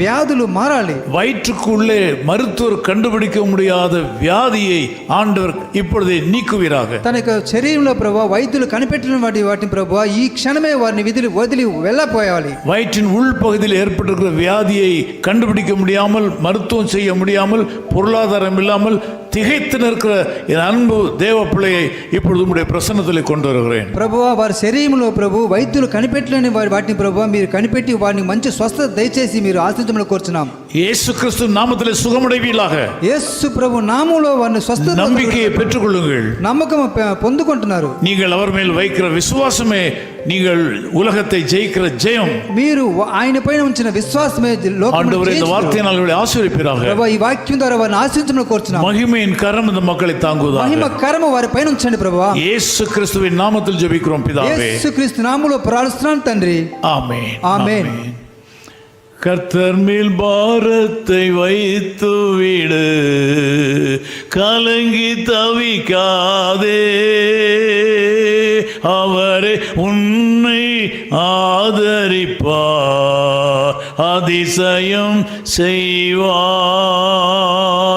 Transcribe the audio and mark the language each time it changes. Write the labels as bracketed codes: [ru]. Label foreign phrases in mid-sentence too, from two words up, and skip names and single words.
[te] వ్యాధులు మారాలి. [ta] வயிற்றுக்குள்ளே மருத்துவர் கண்டுபிடிக்க முடியாத வியாதியை ஆண்டவர் இப்பொழுதே நீக்குவீராக. [te] తన యొక్క శరీరంలో ప్రభా వైద్యులు కనిపెట్టిన వాటిని ప్రభా ఈ క్షణమే వారిని వదిలి వెళ్ళపోయాలి. [ta] வயிற்றின் உள்பகுதியில் ஏற்பட்டிருக்கிற வியாதியை கண்டுபிடிக்க முடியாமல், மருத்துவம் செய்ய முடியாமல், பொருளாதாரம் இல்லாமல் திகைத்து நிற்கிற என் அன்பு தேவ பிள்ளையை இப்பொழுது உம்முடைய பிரசன்னத்திலே கொண்டு வருகிறேன். [te] ప్రభువా వారి శరీరంలో ప్రభు వైద్యులు కనిపెట్టలేని వాటిని ప్రభు మీరు కనిపెట్టి వారిని మంచి స్వస్థత దయచేసి మీరు ఆశీర్వదించమని కోరుచున్నాం. [ta] இயேசு கிறிஸ்து நாமத்திலே சுகமடைவீர்களாக. [te] యేసు ప్రభు నామములో వారిని స్వస్థత [ta] நம்பிக்கையை பெற்றுக்கொள்ளுங்கள். [te] నమ్మకం పొందుకుంటున్నారు. [ta] நீங்கள் அவர் மேல் வைக்கிற விசுவாசமே நீங்கள் உலகத்தை ஜெயிக்கிற ஜெயம். [te] మీరు ఆయన పైన ఉంచిన విశ్వాసమే లోకమును [ta] ஆண்டவரே இந்த வார்த்தையினால் அவர்களை ஆசீர்வதிப்பீராக. [te] ప్రభు ఈ వాక్యం ద్వారా వారిని ఆశీర్వదించమని కోరుచున్నాం. [ta] மகிமையின் கரம் இந்த மக்களை தாங்குவதாக. [te] మహిమ కరము వారి పైన ఉంచండి ప్రభువా. [ta] இயேசு கிறிஸ்துவின் நாமத்தில் ஜெபிக்கிறோம் பிதாவே. [te] యేసుక్రీస్తు నామములో ప్రార్థిస్తున్నాను తండ్రి. [ta] ஆமென். ஆமென். கர்த்தர் மேல் பாரத்தை வைத்து விடு, கலங்கி தவிக்காதே, அவரே உன்னை ஆதரிப்பார், அதிசயம் செய்வார்.